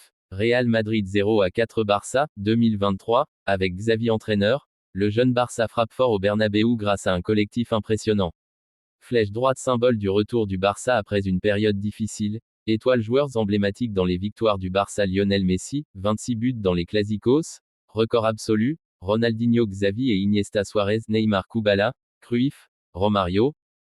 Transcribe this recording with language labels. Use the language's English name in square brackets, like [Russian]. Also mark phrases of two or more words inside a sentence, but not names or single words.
[French] Real Madrid 0-4 Barça, 2023, avec Xavi entraîneur, le jeune Barça frappe fort au Bernabéu grâce à un collectif impressionnant. Flèche droite, symbole du retour du Barça après une période difficile. Étoiles, joueurs emblématiques dans les victoires du Barça. Lionel Messi, 26 buts dans les Clásicos, record absolu, Ronaldinho, Xavi et Iniesta, Suarez, Neymar, Kubala, Cruyff, Romario,